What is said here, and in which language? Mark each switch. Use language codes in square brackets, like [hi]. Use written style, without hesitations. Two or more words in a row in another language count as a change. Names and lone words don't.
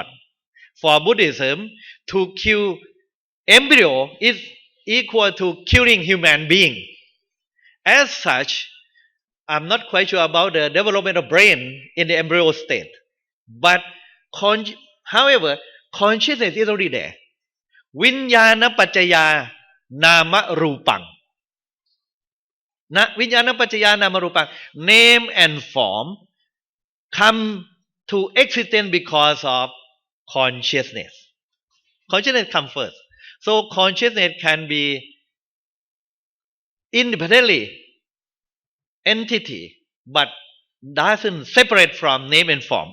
[en] For Buddhism, to kill embryo is equal to killing human being. As such, I'm not quite sure about the development of brain in the embryo state. But however, consciousness is already there. [pi] Vinyana paccaya nama rupang. Vinyana paccaya nama rupang. [en] Name and form come to existence because of consciousness. Consciousness comes first. So consciousness can be independently entity, but doesn't separate from name and form.